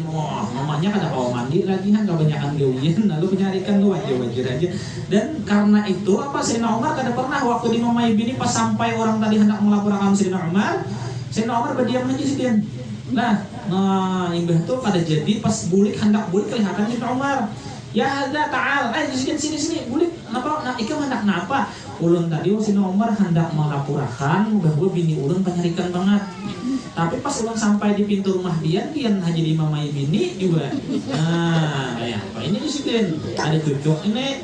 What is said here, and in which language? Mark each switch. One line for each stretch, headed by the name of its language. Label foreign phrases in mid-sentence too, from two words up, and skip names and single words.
Banjar: Wah, mamanya kada mau mandi lagi kan, kebanyakan gawian, lalu penyarikan tuh wajar aja. Dan karena itu apa, Sayyidina Umar kada pernah waktu dimamai bini pas sampai orang tadi hendak melaporkan Sayyidina Umar berdiam aja sih dia. Nah, imbah tuh kada jadi pas hendak bulik kelihatan Sayyidina Umar.
Arabic: يا هذا تعال,
Banjar: sini bulik napa? Nah, ikam hendak napa? Ulun tadi Sayyidina Umar hendak melaporkan bahwa bini ulun penyarikan banget. Tapi pas ulun sampai di pintu rumah dia haji dimamai bini juga. Nah, kayak apa ini sidin? Ada cucuk ini.